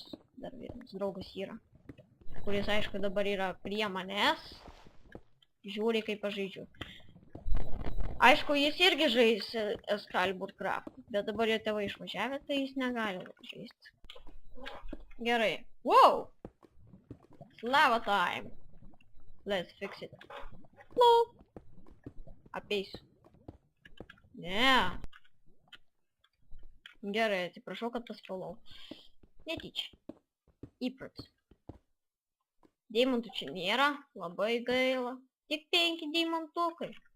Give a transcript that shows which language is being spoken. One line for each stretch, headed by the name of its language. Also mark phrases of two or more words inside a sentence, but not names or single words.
Lithuanian: Dar vienas draugas yra. Kuris aišku dabar yra prie manęs. Žiūri kaip aš žaidžiu. Aišku, jis irgi žais Excalibur Craft. Bet dabar jo tėvai išvažiavę, tai jis negali žaisti. Gerai.
English: Wow! Lava time. Let's fix it. Lol.
Lithuanian: Apeisiu. Ne. Gerai, atsiprašau, kad paspalau. Netyčia. Įpratis. Deimantų čia nėra, labai gaila. Tik 5 deimantukai.